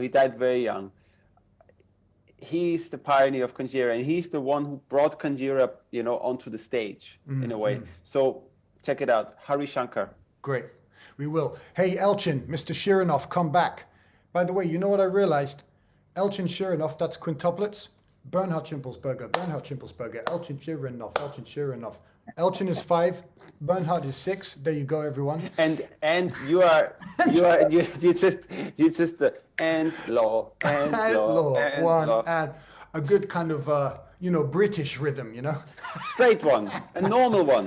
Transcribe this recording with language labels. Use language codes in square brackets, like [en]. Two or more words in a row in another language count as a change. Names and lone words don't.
[en] He died very young. He's the pioneer of Kanjura, and he's the one who brought Kanjura, onto the stage in a way. So check it out, Hari Shankar. Great, we will. Hey, Elchin, Mr. Shirinov, come back. By the way, you know what I realized? Elchin Shirinov, that's quintuplets. Bernhard Schimpelsberger, Elchin Shirinov, Elchin Shirinov. Elchin is 5, Bernhard is 6. There you go, everyone. And you just and law one and a good kind of British rhythm, straight one, a normal one.